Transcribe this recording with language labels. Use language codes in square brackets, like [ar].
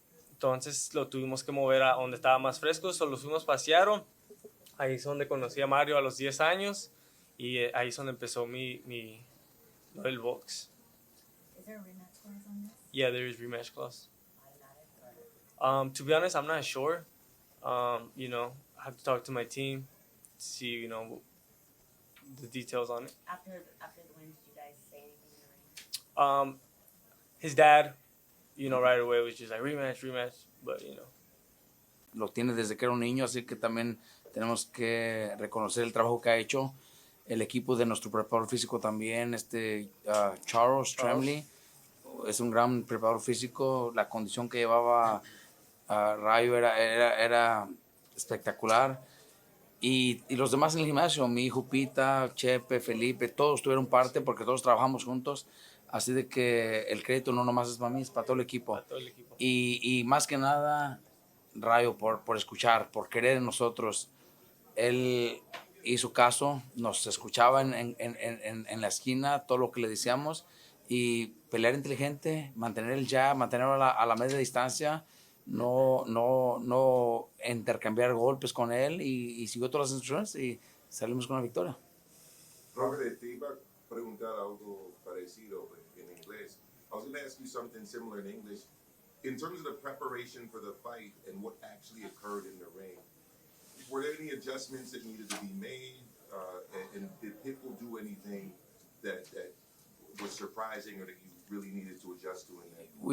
[es] Entonces lo tuvimos que mover a donde estaba más fresco. Solo fuimos para Seattle. Ahí es donde conocí a Mario a los 10 años. Y ahí es donde empezó el box. [en] Is there a rematch clause on this? Yeah, there is rematch clause. Automatic or? To be honest, I'm not sure. I have to talk to my team, see, the details on it. After the win, did you guys say anything in the ring? His dad, right away was just like rematch, but [es] Lo tiene desde que era un niño, así que también tenemos que reconocer el trabajo que ha hecho el equipo de nuestro preparador físico también, Charles Tremley. Es un gran preparador físico. La condición que llevaba Rayo era espectacular. Y los demás en el gimnasio, mi hijo Pita, Chepe, Felipe, todos tuvieron parte porque todos trabajamos juntos. Así de que el crédito no nomás es para mí, es para todo el equipo. Y más que nada, Rayo, por escuchar, por querer en nosotros. Él hizo caso, nos escuchaba en la esquina, todo lo que le decíamos. Y pelear inteligente, mantener el jab, mantenerlo a la media distancia, no intercambiar golpes con él y siguió todas las instrucciones y salimos con una victoria. Robert, te iba a preguntar algo parecido en inglés. [en] I was going to ask you something similar in English. In terms of the preparation for the fight and what actually occurred in the ring, were there any adjustments that needed to be made? And did Pitbull do anything that was surprising or that you really needed to adjust to in that?